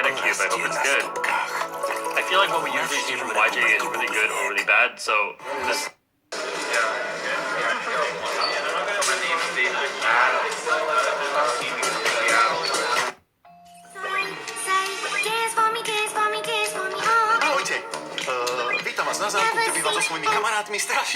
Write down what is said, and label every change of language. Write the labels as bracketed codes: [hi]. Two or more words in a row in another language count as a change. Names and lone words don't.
[en] it, but I hope it's good. I feel like what we usually see from YJ is really good or really bad, so this... [sk] Ahojte, vítam vás na zámku, kde bývam so svojimi kamarátmi strašidlami.